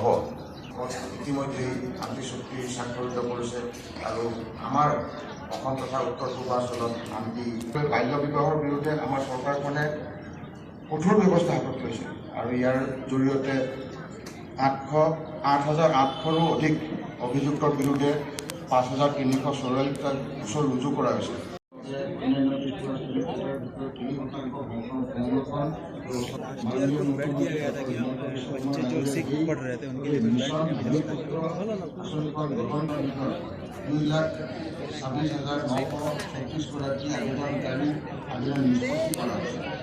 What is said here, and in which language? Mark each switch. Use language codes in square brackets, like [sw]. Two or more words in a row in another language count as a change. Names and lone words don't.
[as] ইতিমধ্যে শান্তি চুক্তি স্বাক্ষৰিত কৰিছে আৰু আমাৰ অসম তথা উত্তৰ পূৰ্বাঞ্চলত শান্তি বাল্য বিবাহৰ বিৰুদ্ধে আমাৰ চৰকাৰখনে কঠোৰ ব্যৱস্থা হাতত লৈছে আৰু ইয়াৰ জৰিয়তে 8,800ৰো অধিক অভিযুক্তৰ বিৰুদ্ধে 5,344টা গোচৰ ৰুজু কৰা হৈছে। [hi] बच्चे जो सिख पढ़ रहे थे उनके लिए [as] 2,26,936 গৰাকী আবেদনকাৰী আবেদন নিষ্পত্তি কৰা হৈছে।